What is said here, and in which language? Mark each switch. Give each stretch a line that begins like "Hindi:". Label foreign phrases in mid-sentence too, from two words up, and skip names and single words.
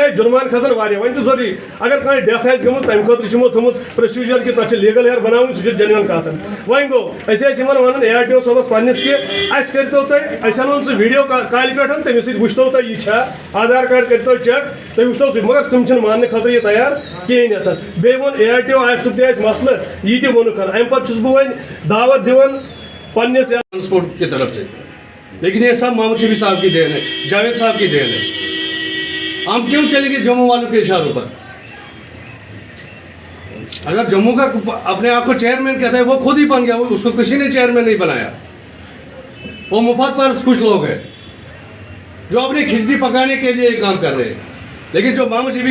Kashmiri: اَسہِ جُرمان کھسان واریاہ وۄنۍ چھُ ضروٗری اگر کانٛہہ ڈیتھ آسہِ گٔمٕژ تمہِ خٲطرٕ چھِ یِمو تھٲومٕژ پروسیٖجر کہِ تتھ چھِ
English: legal heir
Kashmiri: بناوٕنۍ سُہ چھُ جینوَن کتھ وۄنۍ گوٚو أسۍ ٲسۍ یِمن ونان ARTO صٲبس پننس کہِ اَسہِ کٔرتو تُہۍ أسۍ انون سُہ ویڈیو کالہِ پٮ۪ٹھ تٔمِس سۭتۍ وٕچھتو تُہۍ یہِ چھا آدھار کارڈ کٔرتو چیک تُہۍ وٕچھتو سُہ مگر تِم چھِنہٕ ماننہٕ خٲطرٕ یہِ تیار کِہیٖنۍ بیٚیہِ ووٚن ARTO آفسُک تہِ اَسہِ مسلہٕ یہِ تہِ ووٚنُکھ امہِ پتہٕ چھُس بہٕ وۄنۍ دعوت دِوان پننس
Urdu: ٹرانسپورٹ کی طرف سے لیکن یہ سب محمد شفیع صاحب کی دین ہے جاوید صاحب کی دین ہے ہم کیوں چلیں گے جموں والوں کے اشاروں پر اگر جموں کا اپنے آپ کو چیئرمین کہتا ہے وہ خود ہی بن گیا اس کو کسی نے چیئرمین نہیں بنایا وہ مفاد پر کچھ لوگ ہیں جو اپنی کھچڑی پکانے کے لیے یہ کام کر رہے ہیں لیکن جو محمد شفیع